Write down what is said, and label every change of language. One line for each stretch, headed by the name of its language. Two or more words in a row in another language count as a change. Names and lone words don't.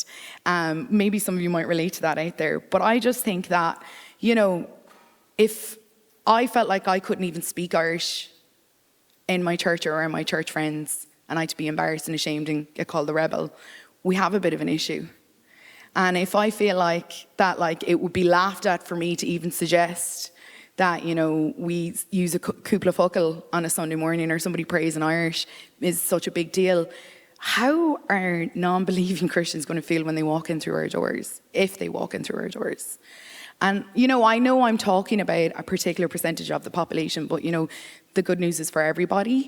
English: Maybe some of you might relate to that out there. But I just think that, if I felt like I couldn't even speak Irish in my church or in my church friends, and I had to be embarrassed and ashamed and get called the rebel, we have a bit of an issue. And if I feel that it would be laughed at for me to even suggest that, we use a
Irish: cúpla focal
English: on a Sunday morning, or somebody prays in Irish, is such a big deal, how are non-believing Christians going to feel when they walk in through our doors, if they walk in through our doors? And, I know I'm talking about a particular percentage of the population, but, the good news is for everybody.